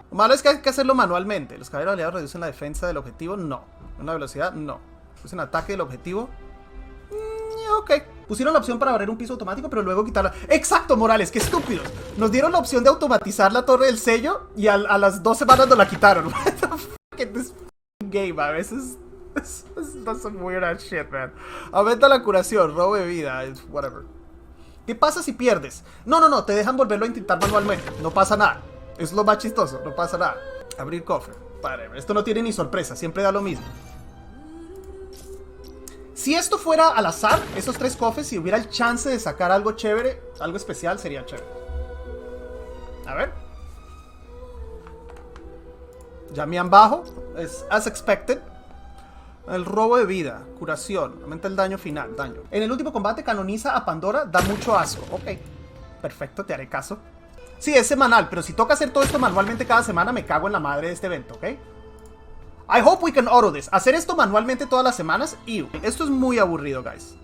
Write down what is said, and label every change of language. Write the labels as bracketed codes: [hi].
[es] Lo malo es que hay que hacerlo manualmente. Los caballeros aliados reducen la defensa del objetivo. No. La velocidad. No. Reducen ataque del objetivo. Ok. Pusieron la opción para abrir un piso automático, pero luego quitarla. ¡Exacto, Morales! ¡Qué estúpidos! Nos dieron la opción de automatizar la torre del sello y a las 2 semanas nos la quitaron. [en] What the fuck is this game, [es] a veces [en] that's some weird ass shit, man. [es] Aumenta la curación, robo de vida, whatever. ¿Qué pasa si pierdes? No, te dejan volverlo a intentar manualmente. No pasa nada. Es lo más chistoso, no pasa nada. Abrir cofre. Padre, esto no tiene ni sorpresa, siempre da lo mismo. Si esto fuera al azar, esos 3 cofres, si hubiera el chance de sacar algo chévere, algo especial, sería chévere. A ver. Jamian bajo, es [en] as expected. [es] El robo de vida, curación, aumenta el daño final, daño. En el último combate canoniza a Pandora, da mucho asco. Ok, perfecto, te haré caso. Sí, es semanal, pero si toca hacer todo esto manualmente cada semana, me cago en la madre de este evento, ¿ok? [en] I hope we can auto this. [es] Hacer esto manualmente todas las semanas, ew. Esto es muy aburrido, guys.